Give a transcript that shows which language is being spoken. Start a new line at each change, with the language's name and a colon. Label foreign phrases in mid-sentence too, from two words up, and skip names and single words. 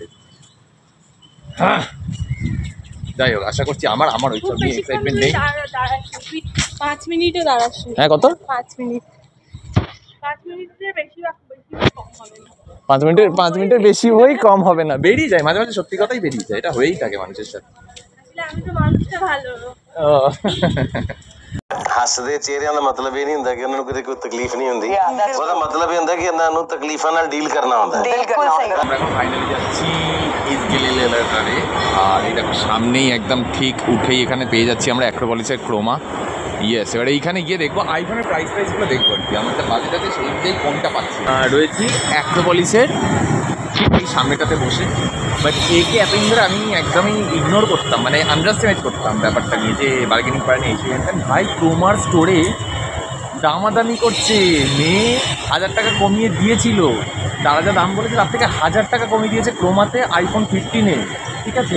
Bangla: হ্যাঁ, যাই হোক, আশা করছি আমার ওই সব নিয়ে এক্সাইটমেন্ট নেই। 5 মিনিটে দাঁড়াচ্ছি। হ্যাঁ, কত? 5 মিনিট। 5 মিনিটের বেশি কম হবে না। 5 মিনিটের বেশি হয়েই কম হবে না, বেরিয়ে যায় মাঝে মাঝে, সত্যি কথাই বেরিয়ে যায়, এটা হয়েই থাকে মানুষের সাথে। আমি তো মানুষটা ভালো।
Punjabi: ਹੱਸਦੇ ਚਿਹਰਿਆਂ ਦਾ ਮਤਲਬ ਇਹ ਨਹੀਂ ਹੁੰਦਾ ਕਿ ਉਹਨਾਂ ਨੂੰ ਕੋਈ ਤਕਲੀਫ ਨਹੀਂ ਹੁੰਦੀ, ਉਹਦਾ ਮਤਲਬ ਇਹ ਹੁੰਦਾ ਕਿ ਇਹਨਾਂ ਨੂੰ ਤਕਲੀਫਾਂ ਨਾਲ ਡੀਲ ਕਰਨਾ ਹੁੰਦਾ ਹੈ।
Bangla: আমরা এখন ফাইনালি যাচ্ছি ইসগেলিলেটারে, আর এটা সামনেই একদম ঠিক উঠেই এখানে পেয়ে যাচ্ছি আমরা অ্যাক্রোপলিসের ক্রোমা। ইয়েস, এবার এইখানে গিয়ে দেখবো আইফোনের প্রাইসগুলো দেখবো আর কি, আমাদের বাজেট আছে সেই অনুযায়ী কোনটা পাচ্ছি। রয়েছি অ্যাক্রোপলিসের ঠিক এই সামনেটাতে বসে, বাট একে এতদিন ধরে আমি একদমই ইগনোর করতাম, মানে আন্ডারস্টিমেট করতাম ব্যাপারটা নিয়ে, যে বার্গেনিং করে নিয়ে এসে ভাই ক্রোমার স্টোরে দামাদামি করছে, মেয়ে 1000 টাকা কমিয়ে দিয়েছিল, তারা যা দাম বলেছে তার থেকে 1000 টাকা কমিয়ে দিয়েছে ক্রোমাতে আইফোন 15-এ, ঠিক আছে।